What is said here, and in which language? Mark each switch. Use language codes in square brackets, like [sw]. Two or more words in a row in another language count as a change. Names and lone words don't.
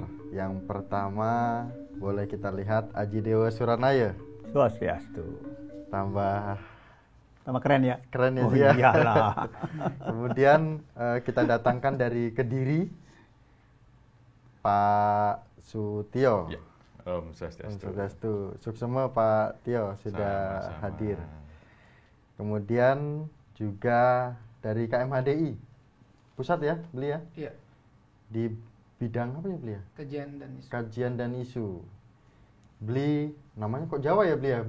[id] Yang pertama boleh kita lihat Aji Dewa Suranaya. Swastiastu. Tambah Keren ya? keren ya Oh dia. iyalah. Kemudian kita datangkan dari Kediri Pak Sutio. Ya. [ban] Om Swastiastu. Swastiastu. Suksema [id] Pak Tio sudah Sama-sama. hadir. Kemudian juga dari KMHDI pusat ya beli ya, Iya, di bidang apa ya beli ya? kajian dan isu. Kajian dan isu. Beli namanya kok Jawa ya beli ya?